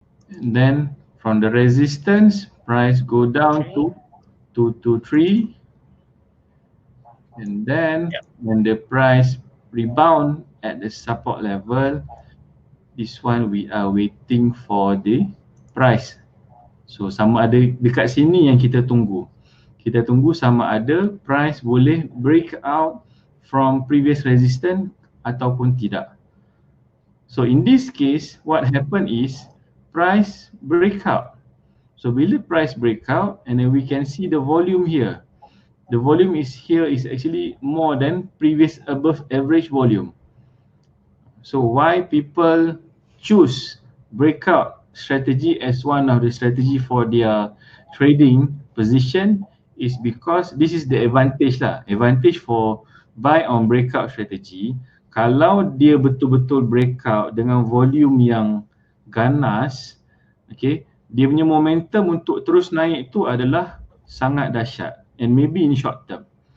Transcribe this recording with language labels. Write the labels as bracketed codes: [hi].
[en] And then from the resistance, price go down to 2, 2, 3. And then when the price rebound at the support level, this one we are waiting for the price. [ms] So sama ada dekat sini yang kita tunggu. Kita tunggu sama ada price boleh [en] break out from previous resistance [ms] ataupun tidak. [en] So in this case, what happen is price breakout. So bila price breakout, and then we can see the volume here. The volume is here is actually more than previous above average volume. So why people choose breakout strategy as one of the strategy for their trading position is because this is the advantage lah. Advantage for buy on breakout strategy. [ms] Kalau dia betul-betul breakout dengan volume yang ganas, okay, dia punya momentum untuk terus naik tu adalah sangat dahsyat [en] and maybe in short term.